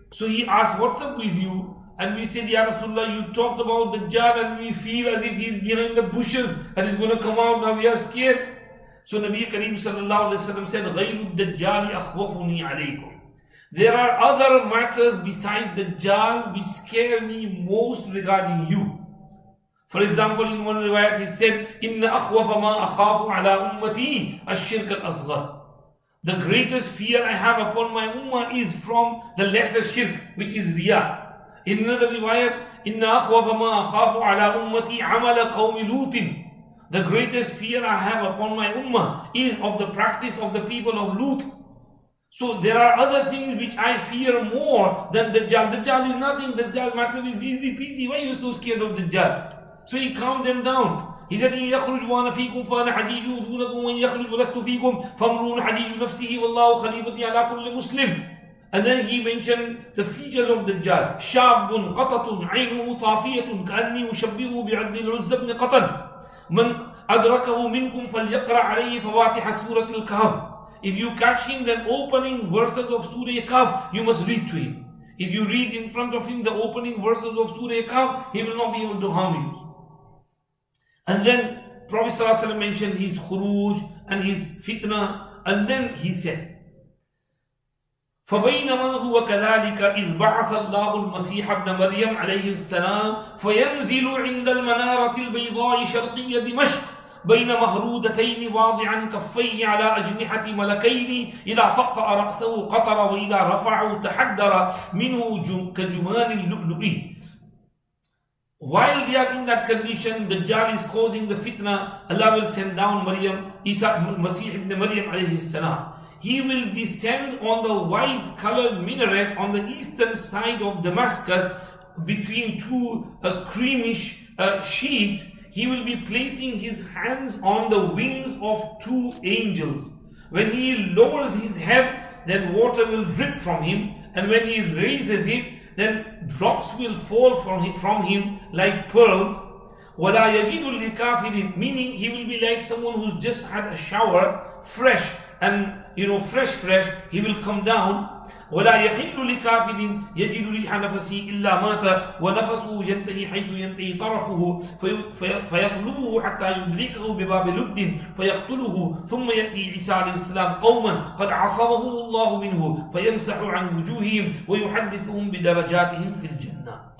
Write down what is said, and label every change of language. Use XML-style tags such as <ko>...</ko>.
<en>So he asked, what's up with you? And we said, Ya Rasulullah, you talked about Dajjal and we feel as if he's behind the bushes and he's going to come out. Now we are scared. So Nabi Kareem sallallahu alayhi wa sallam said,</en> <ar>غَيْرُ الدَّجَّالِ أَخْوَفُنِي عَلَيْكُمْ.</ar> <en>There are other matters besides Dajjal which scare me most regarding you. For example, in one riwayat he said,</en> <ar>إِنَّ أَخْوَفَ مَا أَخَافُ عَلَىٰ أُمَّتِي الشِّرْكَ الْأَصْغَرِ.</ar> <en>The greatest fear I have upon my ummah is from the lesser shirk, which is Riyah. In another riwayat,</en> <ar>إِنَّ أَخْوَفَ مَا أَخَافُ عَلَىٰ أُمَّتِي عَمَلَ قَوْمِ لُوطٍ.</ar> <en>The greatest fear I have upon my ummah is of the practice of the people of Lut. So there are other things which I fear more than Dajjal. Dajjal is nothing. Dajjal matter is easy peasy. Why are you so scared of Dajjal? So he calmed them down. He said,</en> <ar>إِن يَخْرُجْ وَأَنَا فِيكُمْ فَأَنَا حَجِيجُ دُونَكُمْ وَإِن يَخْرُجْ وَلَسْتُ فِيكُمْ فَامْرُؤٌ حَجِيجُ نَفْسِهِ وَاللَّهُ خَلِيفَتِي عَلَى كُلِّ مُسْلِمٍ.</ar> <en>And then he mentioned the features of Dajjal.</en> <ar>شَابٌ قَطَطٌ عَيْنُهُ طَافِيَةٌ كَأَنِّي أُشَبِّهُ بِعَبْدِ الْعُزَّ بْنِ قَطَنٍ مَنْ أَدْرَكَهُ مِنْكُمْ فَلْيَقْرَأْ عَلَيْهِ فَوَاتِحَ سُورَةِ الْكَهْفِ.</ar> <en>If you catch him, then opening verses of Surah Kahf, you must read to him. If you read in front of him the opening verses of Surah Kahf, he will not be able to harm you. And then Prophet ﷺ mentioned his khuruj and his fitna, and then he said,</en> <ar>فَبَيْنَمَا هُوَ كَذَلِكَ إِذْ بَعَثَ اللَّهُ الْمَسِيحَ ابْنَ مَرْيَمَ عَلَيْهِ السَّلَامِ فَيَنْزِلُ عِنْدَ الْمَنَارَةِ الْبَيْضَاءِ شَرْقِيَّ دِمَشْقَ بين مهرودتين واضعا كفيه على أجنحة ملكين إذا طأطأ رأسه قطر وإذا رفعه تحدر منه كجمان اللؤلؤ.</ar> <en>While they are in that condition, Dajjal is causing the fitna. Allah will send down Masih ibn Maryam alayhi salam. He will descend on the white colored minaret on the eastern side of Damascus between two creamish sheets. He will be placing his hands on the wings of two angels. When he lowers his head, then water will drip from him, and when he raises it, then drops will fall from him like pearls.</en> <ar>وَلَا يَجِدُ لِكَافِرٍ,</ar> <en>meaning he will be like someone who's just had a shower, fresh, and fresh, he will come down.</en> <ar>ولا يحل لكافر يجد ريح نفسه إلا مات ونفسه ينتهي حيث ينتهي طرفه فيطلبه حتى يدركه بباب لد فيقتله ثم يأتي عيسى عليه السلام قوما قد عصمهم الله منه فيمسح عن وجوههم ويحدثهم بدرجاتهم في الجنة.</ar>